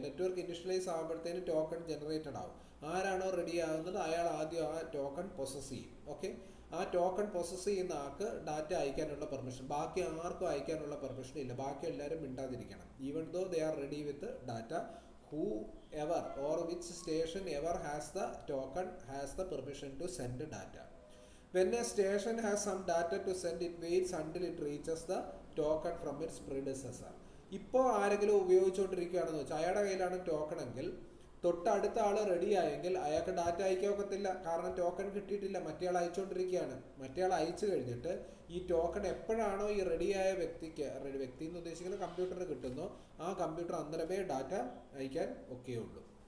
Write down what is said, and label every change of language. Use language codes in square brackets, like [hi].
[ml] Network initialise ആകുമ്പോഴത്തേന് token generated ആവും. ആരാണോ ready ആകുന്നത് അയാൾ ആദ്യം ആ ടോക്കൺ പ്രോസസ്സ് ചെയ്യും. ഓക്കെ, ആ ടോക്കൺ പ്രോസസ്സ് ചെയ്യുന്ന ആൾക്ക് ഡാറ്റ അയക്കാനുള്ള പെർമിഷൻ, ബാക്കി ആർക്കും അയക്കാനുള്ള പെർമിഷൻ ഇല്ല. ബാക്കി എല്ലാവരും മിണ്ടാതിരിക്കണം. [en] Even though they are ready with data, who ever or which station ever has the token has the permission to send data. When a station has some data to send, it waits until it reaches the token from its predecessor. [ml] ഇപ്പോൾ ആരെങ്കിലും ഉപയോഗിച്ചുകൊണ്ടിരിക്കുകയാണെന്ന് വെച്ചാൽ അയാളുടെ കയ്യിലാണ് token എങ്കിൽ തൊട്ടടുത്ത ആൾ ready ആയെങ്കിൽ അയാൾക്ക് data അയക്കാൻ ഒക്കത്തില്ല. കാരണം ടോക്കൺ കിട്ടിയിട്ടില്ല, മറ്റേയാൾ അയച്ചുകൊണ്ടിരിക്കുകയാണ്. മറ്റേയാൾ അയച്ചു കഴിഞ്ഞിട്ട് ഈ ടോക്കൺ എപ്പോഴാണോ ഈ റെഡിയായ വ്യക്തി എന്ന് ഉദ്ദേശിക്കുന്ന കമ്പ്യൂട്ടറിന് കിട്ടുന്നോ ആ കമ്പ്യൂട്ടർ അന്നേരമേ ഡാറ്റ അയക്കാൻ ഒക്കെയുള്ളൂ.